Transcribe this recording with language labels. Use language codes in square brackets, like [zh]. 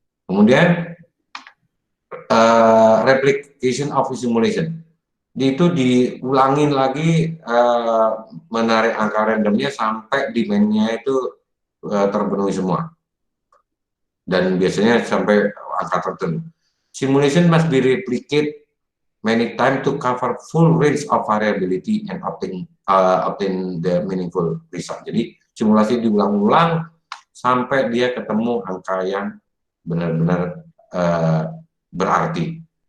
[id] Kemudian [en] replication of simulation. [id] Itu diulangin lagi, menarik angka randomnya sampai demand-nya itu terpenuhi semua. Dan biasanya sampai angka tertentu. [en] Simulation must be replicated many times to cover full range of variability and obtain the meaningful result. [id] Jadi simulasi diulang-ulang sampai dia ketemu angka yang benar-benar berarti.